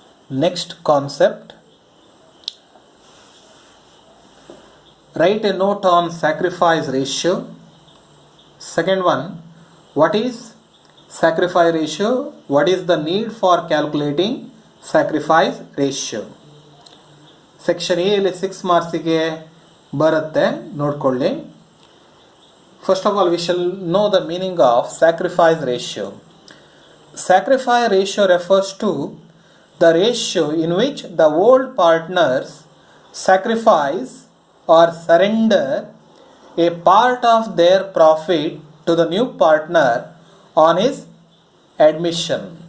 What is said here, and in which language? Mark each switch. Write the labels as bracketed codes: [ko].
[en] Next concept, write a note on sacrifice ratio. Second one, what is sacrifice ratio? What is the need for calculating sacrifice ratio? [kn] Section A ಇಲ್ಲಿ 6 ಮಾರ್ಕ್ಸಿಗೆ ಬರುತ್ತೆ, ನೋಡ್ಕೊಳ್ಳಿ. [en] First of all we shall know the meaning of sacrifice ratio. Sacrifice ratio refers to the ratio in which the old partners sacrifice or surrender a part of their profit to the new partner on his admission.